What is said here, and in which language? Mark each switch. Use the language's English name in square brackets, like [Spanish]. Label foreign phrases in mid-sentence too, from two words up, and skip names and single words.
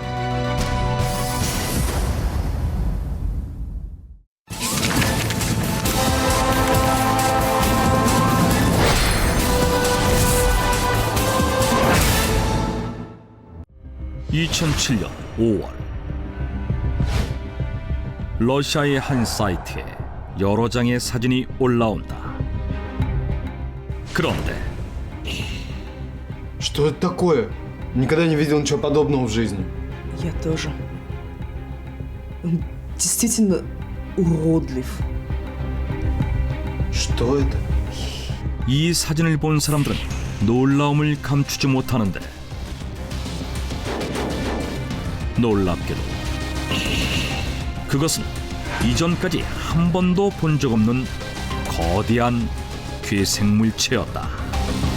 [Korean] (2007년 5월) 러시아의 한 사이트에 여러 장의 사진이 올라온다. 그런데 [Russian] Что это такое? Никогда не видел ничего подобного в жизни. Я тоже. Он действительно уродлив. Что это? [Korean] 이 사진을 본 사람들은 놀라움을 감추지 못하는데, 놀랍게도 그것은 이전까지 한 번도 본 적 없는 거대한 괴생물체였다.